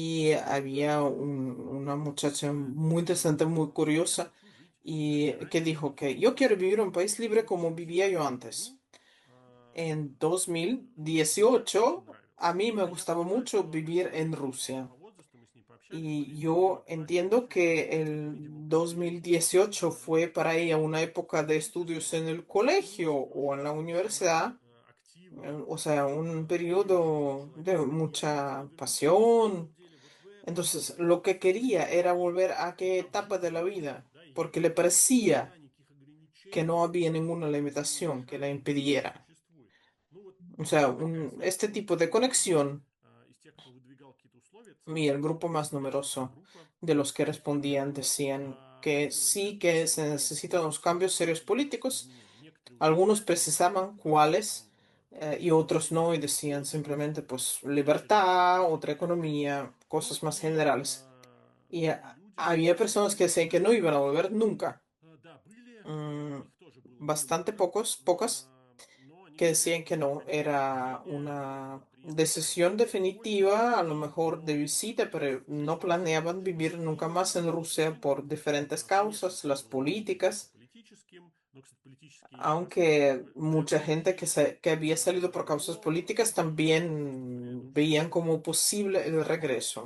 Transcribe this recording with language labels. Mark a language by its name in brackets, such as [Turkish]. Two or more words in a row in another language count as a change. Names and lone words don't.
[Spanish] y había una muchacha [Russian] абсолютная [Spanish] muy interesante, muy [Russian] я [Spanish] curiosa [Russian] хочу жить [Spanish] y que [Russian] раньше, [Spanish] dijo [Russian] чем [Spanish] que [Russian] все [Spanish] yo quiero [Russian] остальные. [Spanish] vivir en un país libre [Russian] И [Spanish] como [Russian] все [Spanish] vivía yo [Russian] имели в [Spanish] antes. [Russian] виду, [Spanish] En [Russian] мне очень [Spanish] 2018 [Russian] нравилось. [Spanish] a mí me [Russian] А я [Spanish] gustaba [Russian] понимаю, [Spanish] mucho [Russian] что [Spanish] vivir en [Russian] человек [Spanish] Rusia. [Russian] по возрасту, мы с ней пообщались, [Spanish] Y [Russian] были [Spanish] yo [Russian] преподаватели [Spanish] entiendo [Russian] русского [Spanish] que [Russian] языка, [Spanish] el [Russian] видимо, появились [Spanish] 2018 fue [Russian] некоторые [Spanish] para ella una época de estudios [Russian] студенчества, [Spanish] en el [Russian] и [Spanish] colegio o en la [Russian] очень [Spanish] universidad, [Russian] активно [Spanish] o sea, un [Russian] выразился [Spanish] periodo de [Russian] человек, и она хотела [Spanish] mucha [Russian] вернуться, но на самом [Spanish] pasión. [Russian] деле вот в этом [Spanish] Entonces, lo que quería era volver a qué [Russian] этап [Spanish] etapa de la [Russian] жизни, [Spanish] vida, [Russian] да, и [Spanish] porque le [Russian] никаких [Spanish] parecía [Russian] никаких [Spanish] que no [Russian] ограничений [Spanish] había ninguna [Russian] ей [Spanish] limitación que la [Russian] мешать не [Spanish] impidiera. [Russian] существует. Ну вот [Spanish] O sea, [Russian] такая [Spanish] este [Russian] самая [Spanish] tipo de [Russian] многие [Spanish] conexión [Russian] из тех, кто выдвигал какие-то условия, [Spanish] y el [Russian] цифры, [Spanish] grupo más [Russian] большая [Spanish] numeroso [Russian] группа, [Spanish] de los que [Russian] действительно [Spanish] respondían decían que [Russian] говорят, [Spanish] sí que se [Russian] что [Spanish] necesitan los cambios serios [Russian] есть [Spanish] políticos. [Russian] изменения. Некоторые [Spanish] Algunos [Russian] утверждают, что [Spanish] precisaban cuáles. y otros no, y decían simplemente pues libertad, otra economía, cosas más generales. Y había personas que decían que no iban a volver nunca. Mm, Bastante pocas que decían que no, era una decisión definitiva, a lo mejor de visita, pero no planeaban vivir nunca más en Rusia por diferentes causas, las políticas, aunque mucha gente que había salido por causas políticas también veían como posible el regreso.